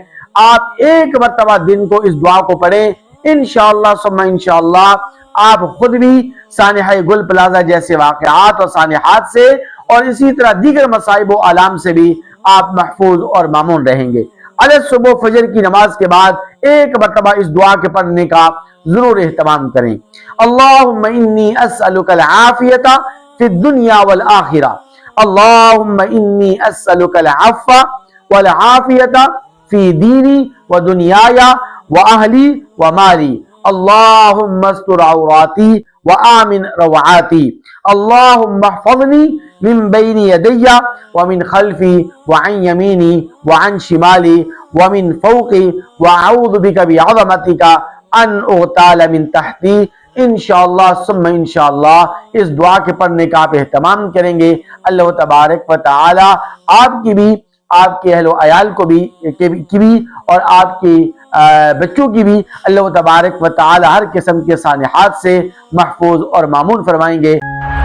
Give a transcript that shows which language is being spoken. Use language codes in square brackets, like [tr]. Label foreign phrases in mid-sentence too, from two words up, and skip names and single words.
[ur] آپ ایک مرتبہ دن کو اس دعا کو پڑھیں، [ar] انشاءاللہ ثم انشاءاللہ [ur] آپ خود بھی سانحہ گل پلازہ جیسے واقعات اور سانحات سے اور اسی طرح دیگر مصائب و آلام سے بھی آپ محفوظ اور مامون رہیں گے۔ علی صبح فجر کی نماز کے بعد ایک مرتبہ اس دعا کے پڑھنے کا ضرور اہتمام کریں۔ [ar] اللہم انی اسألک العافیت فی الدنیا والآخرہ، اللہم انی اسألک العفو والعافیت فی دینی و دنیای و اہلی و مالی، اللہم استر عوراتی و آمن روعاتی، اللہم احفظنی من بین یدی ومن خلفی وعن یمینی وعن شمالی ومن فوقی واعوذ بک بعظمتک ان اغتال من تحتی۔ انشاءاللہ ثم انشاءاللہ [ur] اس دعا کے پڑھنے کا آپ اہتمام کریں گے، [ar] اللہ تبارک و تعالی [ur] آپ کی بھی، آپ کے اہل و عیال کو بھی اور آپ کی بچوں کی بھی [ar] اللہ تبارک و تعالی [ur] ہر قسم کے سانحات سے محفوظ اور مامون فرمائیں گے۔